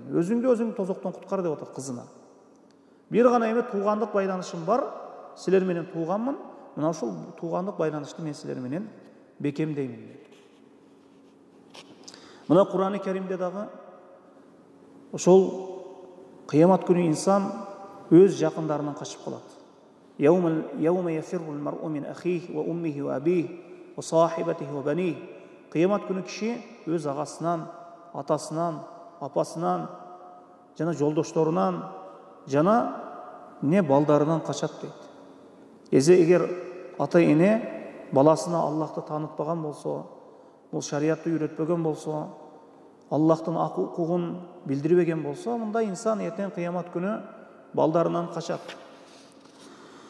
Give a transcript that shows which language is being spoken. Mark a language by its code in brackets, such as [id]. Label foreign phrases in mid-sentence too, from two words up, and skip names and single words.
[ky] Өзүңдү өзүң тозоктон куткар деп атат кызына. Бир гана эме туугандык байланышым бар, силер менен тууганмын. Мына ушул туугандык байланышты мен силер менен бекемдеймин. Мына Кур'ан-ы Каримде дагы ошол кыямат күнү инсан өз жакындарынан качып калат. [ar] يوم يفر المرء من أخيه وأمه وأبيه وصاحبته وبنيه. [ky] Кыямат күнү киши өз агасынан, атасынан, апасынан, жана жолдошторунан, жана не балдарынан качат дейт. Эгер ата-эне баласына Аллахты таанытпаган болсо, бул шариятты үйрөтпөгөн болсо, Аллахтын укугун билдирбеген болсо, мындай инсан эртең кыямат күнү балдарынан качат.